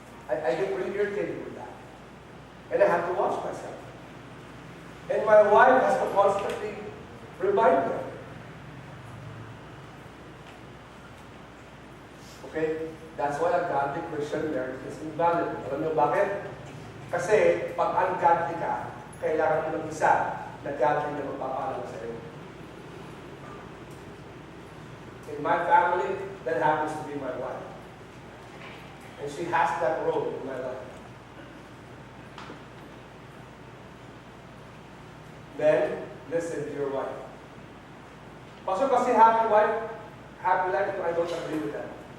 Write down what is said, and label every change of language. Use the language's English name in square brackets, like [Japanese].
[English] I get really irritated with that. And I have to watch myself. And my wife has to constantly remind me. Okay? That's why a godly Christian marriage is invaluable. [Filipino] Alam niyo bakit? Kasi pag ungodly ka, kailangan mo ng isa na godly na magpapaalam sa iyo. [English] In my family, that happens to be my wife. And she has that role in my life. Men, listen to your wife. Pastor, kasi happy wife, happy life, I don't agree with that.